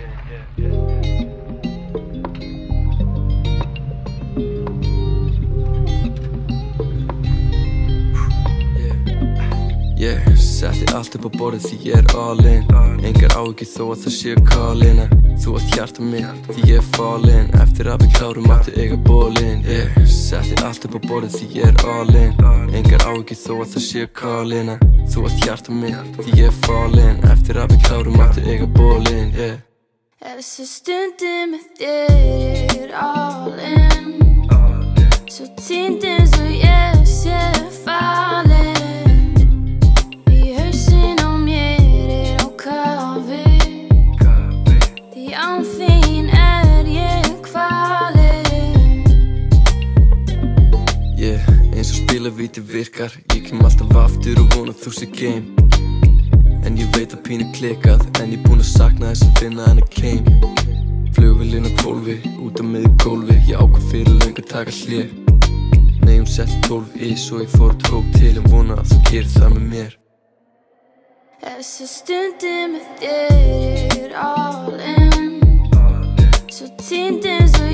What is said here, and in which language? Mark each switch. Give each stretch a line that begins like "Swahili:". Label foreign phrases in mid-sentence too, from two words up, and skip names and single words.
Icelandic: Setti allt upp á borðið því ég
English: all in.
Icelandic: Engar áhyggjur þó að það séu call-in. Þú ert hjarta mitt því ég fallin. Eftir að við klárum máttu eiga bólin. Setti allt upp á borðið því ég
English: all in.
Icelandic: Engar áhyggjur þó að það séu call-in. Þú ert hjarta mitt því ég fallin. Eftir að við klárum máttu eiga bólin. Þessi stundin með þér
English: all in.
Icelandic: Svo týnd eins og ég sé fallin. Víti virkar, ég kem alltaf aftur og vona þú sé game. En ég veit að pínu klikkað, en ég búinn að sakna þess að finna hennar keim. Flugvélin á 12, út á miðju gólfi. Ég ákvað fyrir löngu að taka hlé. Nei, setti 12 í, svo ég fór og tók til. En vona að þú gerir það með mér. Þessi stundin með þér
English: all in.
Icelandic: Svo týnd eins